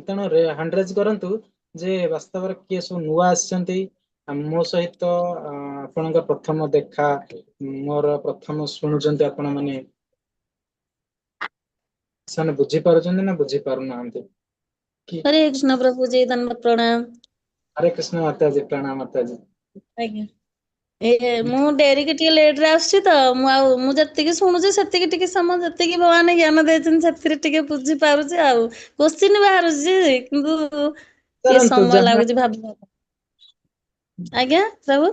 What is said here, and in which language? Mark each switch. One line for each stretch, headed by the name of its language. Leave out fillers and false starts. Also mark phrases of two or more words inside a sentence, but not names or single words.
Odia: ତେଣୁ
English: hand raise
Odia: କରନ୍ତୁ ଯେ ବାସ୍ତବରେ କିଏ ସବୁ ନୂଆ ଆସିଛନ୍ତି। ମୋ ସହିତ ଆପଣଙ୍କ ପ୍ରଥମ ଦେଖା, ମୋର ପ୍ରଥମ ଶୁଣୁଛନ୍ତି ଆପଣ ମାନେ, ସେମାନେ ବୁଝିପାରୁଛନ୍ତି ନା ବୁଝି ପାରୁନାହାନ୍ତି କି?
Hindi: हरे कृष्ण प्रभु जी, धन्यवाद प्रणाम। हरे कृष्ण माताजी, प्रणाम माताजी।
Odia: ଆଜ୍ଞା ମୁଁ ଡେରିକି ଟିକେ ଲେଟ ରେ ଆସୁଛି ତ, ମୁଁ ଯେତିକି ଶୁଣୁଛି ସେତିକି ଟିକେ ସମୟ ଯେତିକି ଭଗବାନ ଜ୍ଞାନ ଦେଇଛନ୍ତି ସେଥିରେ ଟିକେ ବୁଝି ପାରୁଛି। ଆଉ କୋଶ୍ଚିନ୍ ବାହାରୁଛି କିନ୍ତୁ ଟିକେ କରନ୍ତୁ ସମୟ ଯାହା ଲାଗୁଛି ଭାବିବା। ଆଜ୍ଞା ପ୍ରଭୁ।